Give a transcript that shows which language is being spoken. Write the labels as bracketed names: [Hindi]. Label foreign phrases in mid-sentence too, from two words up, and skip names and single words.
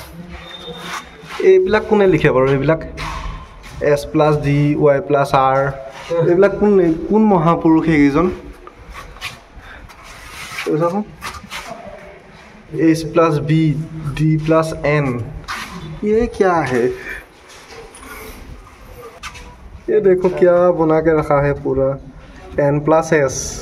[Assamese] এইবিলাক কোনে লিখে বাৰু? এইবিলাক S+D Y+R এইবিলাক কোন কোন মহাপুৰুষ এইকেইজন H+B D+N [Hindi] ये क्या है ये देखो क्या बना के रखा है पूरा N+S